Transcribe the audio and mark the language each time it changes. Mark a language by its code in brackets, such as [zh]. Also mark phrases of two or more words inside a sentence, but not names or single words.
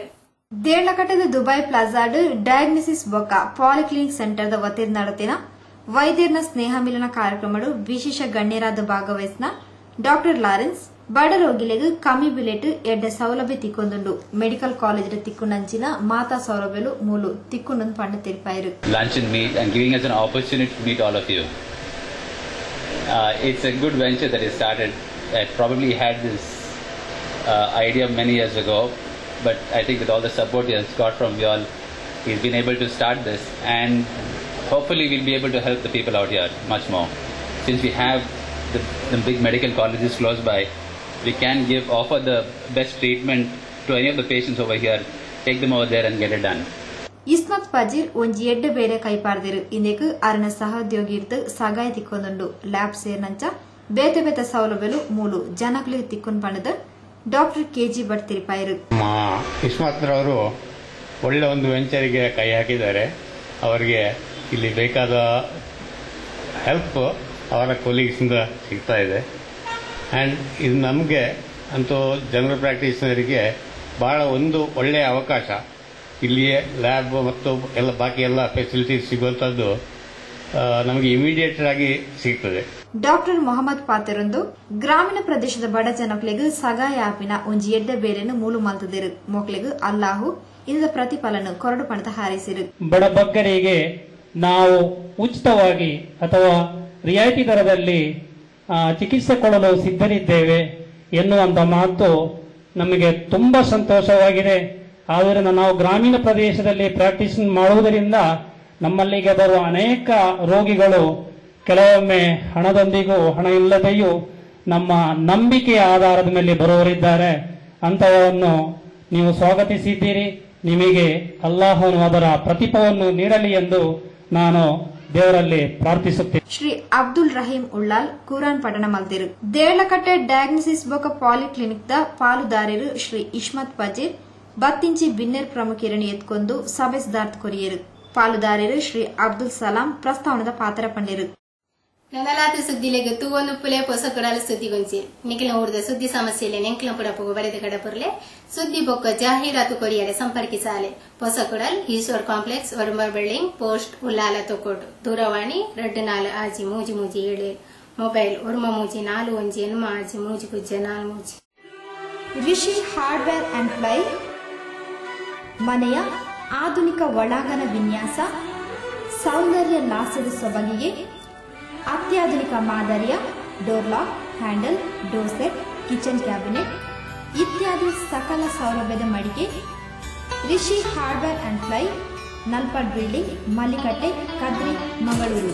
[tcy] ದೇರಳಕಟ್ಟೆದ ದುಬೈ ಪ್ಲಾಜಾಡ್ ಡಯಾಗ್ನೋಸಿಸ್ ಬೊಕ್ಕ ಪಾಲಿಕ್ಲಿನಿಕ್ ಸೆಂಟರ್ದ ವತಿಯಿಂದ ನಡೆತಿನ ವೈದ್ಯರ ಸ್ನೇಹ ಮಿಲನ ಕಾರ್ಯಕ್ರಮಡು ವಿಶೇಷ ಗಣ್ಯರಾದ ಭಾಗವಹಿಸಿನ ಡಾಕ್ಟರ್ ಲಾರೆನ್ಸ್ ಬಡ ರೋಗಿಲೆಗೂ ಕಮ್ಮಿ ಬಿಲೆಟ್ ಎಡ್ಡ ಸೌಲಭ್ಯ ತಿಕ್ಕೊಂದುಂಡು [en] medical college [tcy] ತಿಕ್ಕುನಂಚಿನ ಮಾತಾ ಸೌಲಭ್ಯಲು ಮೂಲು ತಿಕ್ಕುನೊಂದು ಪಂಡ ತಿರುಪಾಯರು. [en] Lunch and meet and giving us an opportunity to meet all of you. It's a good venture that is started. I probably had this idea many years ago, but I think with all the support he has got from you all, he's been able to start this, and hopefully we'll be able to help the people out here much more. Since we have the big medical colleges close by, we can offer the best treatment to any of the patients over here, take them over there and get it done. [tcy] ಇಸ್ಮತ್ ಪಜೀರ್ ಒಂಜಿ ಎಡ್ಡ ಬೇರೆ ಕೈಪಾರ್ದಿರು. ಇಂದೆಕ್ ಅರನ ಸಹೋದ್ಯೋಗಿ ಇರ್ದು ಸಗಾಯ ತಿಕ್ಕೊಂದುಂಡು ಲ್ಯಾಬ್ ಸೇರ್ನಂಚ ಬೇತೆ ಬೇತೆ ಸೌಲಭ್ಯಲು ಮೂಲು ಜನಗಳಿಗೆ ತಿಕ್ಕೊಂಡು ಪಣದ ಡಾಕ್ಟರ್ ಕೆಜಿ ಭಟ್ ತಿರುಪಾಯರು. [kn] ಇಸ್ಮತ್ ರವರು ಒಳ್ಳೆ ಒಂದು ವೆಂಚರಿಗೆ ಕೈ ಹಾಕಿದ್ದಾರೆ. ಅವರಿಗೆ ಇಲ್ಲಿ ಬೇಕಾದ ಹೆಲ್ಪ್ ಅವರ ಕೊಲೀಗ್ಸಿಂದ ಸಿಗ್ತಾ ಇದೆ. ಆ್ಯಂಡ್ ಇದು ನಮಗೆ ಅಂತೂ ಜನರಲ್ ಪ್ರಾಕ್ಟೀಸ್ನರಿಗೆ ಬಹಳ ಒಂದು ಒಳ್ಳೆಯ ಅವಕಾಶ. ಇಲ್ಲಿಯೇ ಲ್ಯಾಬ್ ಮತ್ತು ಬಾಕಿ ಎಲ್ಲ ಫೆಸಿಲಿಟೀಸ್ ಸಿಗುವಂಥದ್ದು ನಮಗೆ ಇಮಿಡಿಯೇಟ್ ಆಗಿ ಸಿಗ್ತದೆ. [tcy] ಡಾಕ್ಟರ್ ಮೊಹಮ್ಮದ್ ಪಾತೆರೊಂದು ಗ್ರಾಮೀಣ ಪ್ರದೇಶದ ಬಡ ಜನಕ್ಲೆಗೂ ಸಗಾಯ ಆಪಿನ ಒಂಜಿ ಎಡ್ಡ ಬೇರೆನು ಮೂಲು ಮಲ್ತದಿರು ಮೊಕ್ಲೆಗೂ ಅಲ್ಲಾಹು ಇದರ ಪ್ರತಿಫಲನ ಕೊರಡು ಪಣದ ಹಾರೈಸಿರು. [kn] ಬಡ ಬಗ್ಗರಿಗೆ ನಾವು ಉಚಿತವಾಗಿ ಅಥವಾ ರಿಯಾಯಿತಿ ದರದಲ್ಲಿ ಚಿಕಿತ್ಸೆ ಕೊಡಲು ಸಿದ್ಧರಿದ್ದೇವೆ ಎನ್ನುವಂತ ಮಾತು ನಮಗೆ ತುಂಬಾ ಸಂತೋಷವಾಗಿದೆ. ಆದ್ದರಿಂದ ನಾವು ಗ್ರಾಮೀಣ ಪ್ರದೇಶದಲ್ಲಿ ಪ್ರಾಕ್ಟೀಸ್ ಮಾಡುವುದರಿಂದ ನಮ್ಮಲ್ಲಿಗೆ ಬರುವ ಅನೇಕ ರೋಗಿಗಳು ಕೆಲವೊಮ್ಮೆ ಹಣದೊಂದಿಗೂ ಹಣ ಇಲ್ಲದೆಯೂ ನಮ್ಮ ನಂಬಿಕೆಯ ಆಧಾರದ ಮೇಲೆ ಬರುವವರಿದ್ದಾರೆ. ಅಂತಹವನ್ನು ನೀವು ಸ್ವಾಗತಿಸಿದ್ದೀರಿ. ನಿಮಗೆ ಅಲ್ಲಾಹನು ಅದರ ಪ್ರತಿಫಲವನ್ನು ನೀಡಲಿ ಎಂದು ನಾನು ದೇವರಲ್ಲಿ ಪ್ರಾರ್ಥಿಸುತ್ತೇನೆ. [tcy] ಶ್ರೀ ಅಬ್ದುಲ್ ರಹೀಂ ಉಳ್ಳಾಲ್ ಕುರಾನ್ ಪಠಣ ಮಲ್ತಿರು. ದೇರಳಕಟ್ಟೆ ಡಯಾಗ್ನೋಸಿಸ್ ಬೊಕ ಪಾಲಿಕ್ಲಿನಿಕ್ ದ ಪಾಲುದಾರರು ಶ್ರೀ ಇಸ್ಮತ್ ಪಜೀರ್ ಬತ್ತಿಂಚಿ ಬಿನ್ನೇರ್ ಪ್ರಮುಖರನ್ನು ಎತ್ಕೊಂಡು ಸಭೆ ಸಿದ್ಧಾರ್ಥ ಕೊರಿಯರು. ಪಾಲುದಾರರು ಶ್ರೀ ಅಬ್ದುಲ್ ಸಲಾಂ ಪ್ರಸ್ತಾವನದ ಪಾತ್ರ ಪಂಡಿರು. ನೆನಲಾದ ಸುದ್ದಿಲೆಗೆ ತೂವೊಂದು ಪುಲೆ ಪೊಸ ಕೊಡಲು ಸುದ್ದಿಗೊಂಚಿ ನಿಖಿಲ ಊರ್ದ ಸುದ್ದಿ ಸಮಸ್ಯೆಲೆ ನೆಂಕ್ಲ ಪುಡಪು ಬರೆದ ಕಡಪುರ್ಲೆ ಸುದ್ದಿ ಬೊಕ್ಕ ಜಾಹೀರಾತು ಕೊರಿಯರೆ ಸಂಪರ್ಕಿಸಾಲೆ ಪೊಸ ಕೊಡಲ್ ಈಶ್ವರ್ ಕಾಂಪ್ಲೆಕ್ಸ್ ಒರುಮರ್ ಬಿಲ್ಡಿಂಗ್ ಪೋಸ್ಟ್ ಉಲ್ಲಾಲ ತೊಕೋಟು ದೂರವಾಣಿ 24 ಆಜಿ ಮೂಜಿ 7 ಮೊಬೈಲ್ ಒರುಮ ಮೂಜಿ 41 ಎನ್ಮ ಆಜಿ ಮೂಜಿ ಕುಜ್ಜೆ 4 [kn] ರಿಷಿ ಹಾರ್ಡ್ವೇರ್ ಅಂಡ್ ಪ್ಲೈ ಮನೆಯ ಆಧುನಿಕ ಒಳಾಂಗಣ ವಿನ್ಯಾಸ, ಸೌಂದರ್ಯ ಲಾಸ್ಯದ ಸೊಬಗಿಗೆ ಅತ್ಯಾಧುನಿಕ ಮಾದರಿಯ [en] door lock, [kn] ಹ್ಯಾಂಡಲ್, [en] door set, kitchen cabinet, [kn] ಇತ್ಯಾದಿ ಸಕಲ ಸೌಲಭ್ಯದ ಮಳಿಗೆ ರಿಷಿ ಹಾರ್ಡ್ವೇರ್ ಅಂಡ್ ಫ್ಲೈ, ನಲ್ಪಡ್ ಬಿಲ್ಡಿಂಗ್, ಮಲ್ಲಿಕಟ್ಟೆ, ಕದ್ರಿ, ಮಂಗಳೂರು.